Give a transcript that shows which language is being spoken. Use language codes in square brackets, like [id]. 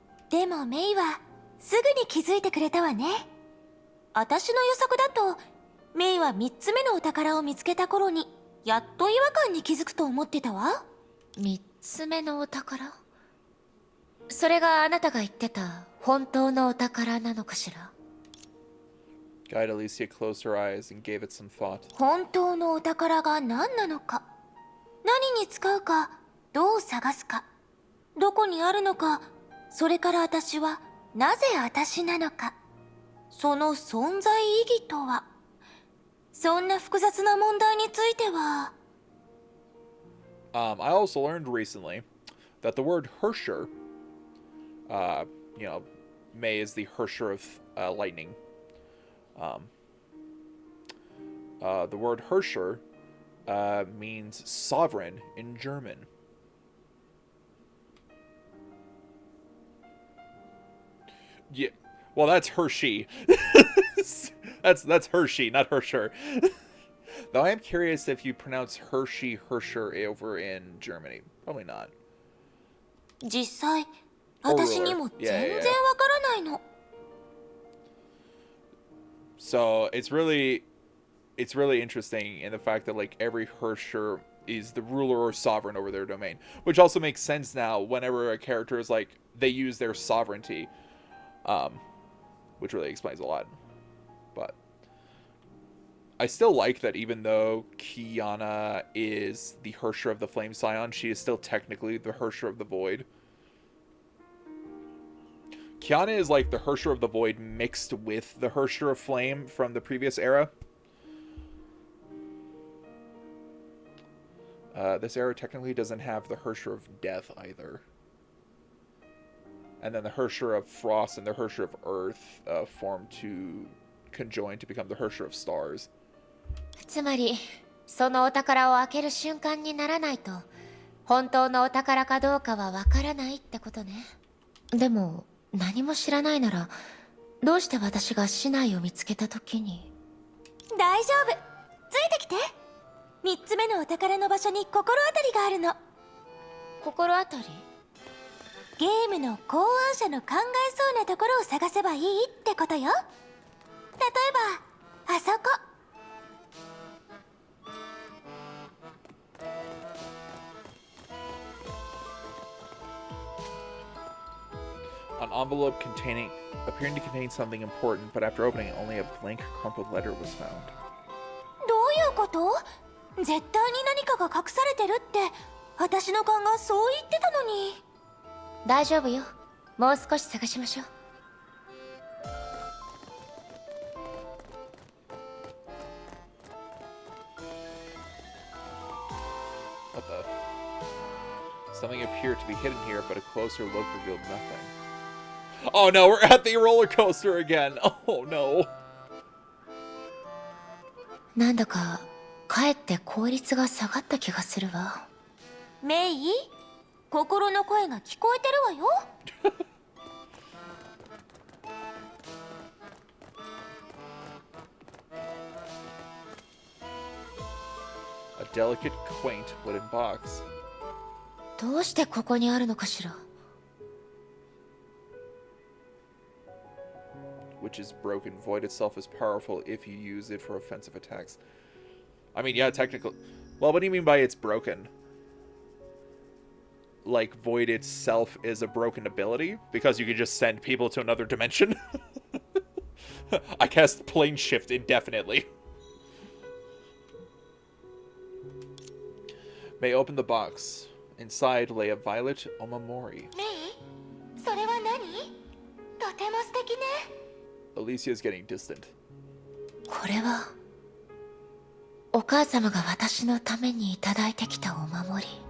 [ja] でもメイはすぐに気づいてくれたわね。私の予測だとメイは3つ目のお宝を見つけた頃にやっと違和感に気づくと思ってたわ。 3つ目のお宝？それがあなたが言ってた本当のお宝なのかしら？ [en] Guide Alicia closed her eyes and gave it some thought. [ja] 本当のお宝が何なのか、何に使うか、どう探すか、どこにあるのか、それから私はなぜ私なのか、その存在意義とは。そんな複雑な問題については。 [en] I also learned recently that the word Hersher, May is the Hersher of lightning. The word Hersher means sovereign in German. Yeah, well, that's Hershey. that's Hershey, not Hersher. Though I am curious if you pronounce Hershey Hersher over in Germany. Probably not. [ja] 実際私にも全然わからないの。 [en] So it's really interesting in the fact that like every Hersher is the ruler or sovereign over their domain, which also makes sense now whenever a character is like they use their sovereignty, which really explains a lot. But I still like that even though Kiana is the Hersher of the Flame Scion, she is still technically the Hersher of the Void. Kiana is like the Hersher of the Void mixed with the Hersher of Flame from the previous era. This era technically doesn't have the Hersher of Death either. And then the Hersher of Frost and the Hersher of Earth form to conjoin to become the Hersher of Stars. [ja] つまりそのお宝を開ける瞬間にならないと本当のお宝かどうかはわからないってことね。でも何も知らないならどうして私が市内を見つけた時に。大丈夫、ついてきて。 3つ目のお宝の場所に心当たりがあるの。心当たり？ゲームの考案者の考えそうなところを探せばいいってことよ。例えばあそこ。 [en] An envelope appearing to contain something important, but after opening it, only a blank, crumpled letter was found. [ja] どういうこと？絶対に何かが隠されてるって私の勘がそう言ってたのに。大丈夫よ。もう少し探しましょう。 [en] What the? Something appeared to be hidden here, but a closer look revealed nothing. Oh no, we're at the roller coaster again. Oh no. [ja] なんだかかえって効率が下がった気がするわ。メイ、心の声が聞こえてるわよ。 [en] A delicate, quaint wooden box. [ja] どうしてここにあるのかしら。 [en] Which is broken. Void itself is powerful if you use it for offensive attacks. I mean, yeah, technically. Well, what do you mean by it's broken? Like, Void itself is a broken ability? Because you can just send people to another dimension? I cast Plane Shift indefinitely. May open the box. Inside lay a violet omamori. [ja] メイ、それは何？とても素敵ね。 [en] Alicia is getting distant. [ja] これはお母様が私のためにいただいてきたお守り。